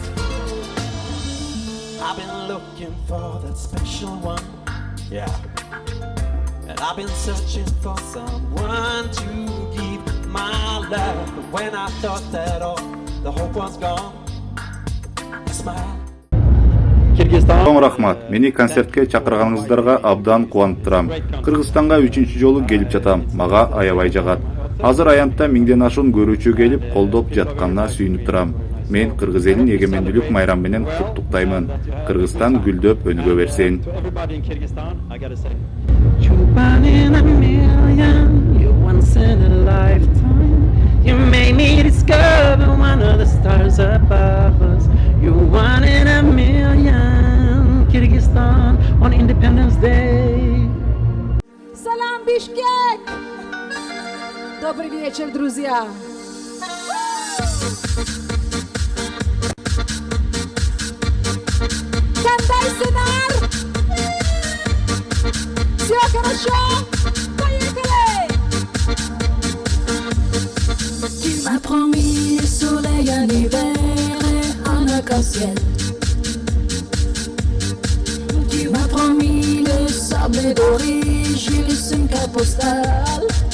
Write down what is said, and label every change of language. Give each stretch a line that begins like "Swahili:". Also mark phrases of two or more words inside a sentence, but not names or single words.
English: I've been looking for that special one, yeah. And I've been searching for someone to give my love. But when I thought that all the hope was gone, I smiled.
Kyrgyz: Чоң рахмат. Мени концертке чакырганыңыздарга абдан кубанып турам. Кыргызстанга 3-чү жолу келип жатам. Мага аябай жагат. Азыр аянтта 1000ден ашуун көрүүчү келип колдоп жатканына сүйүнүп турам. Мен кыргыз элин эгемендүүлүк майрамы менен куттуктаймын. Кыргызстан гүлдөп өнүгө берсин.
English: You're one in a million, you're once in a lifetime. You made me discover one of the stars above us. You're one in a million, Kyrgyzstan on Independence Day.
Kyrgyz: Салам, Бишкек!
Russian: Добрый вечер, друзья!
Kyrgyz: Кандай сценар!
Russian: Все хорошо? Поехали!
French: Tu m'as promis le soleil en hiver et un arc-en-ciel. Tu m'as promis le sable doré, j'ai laissé une carte postale.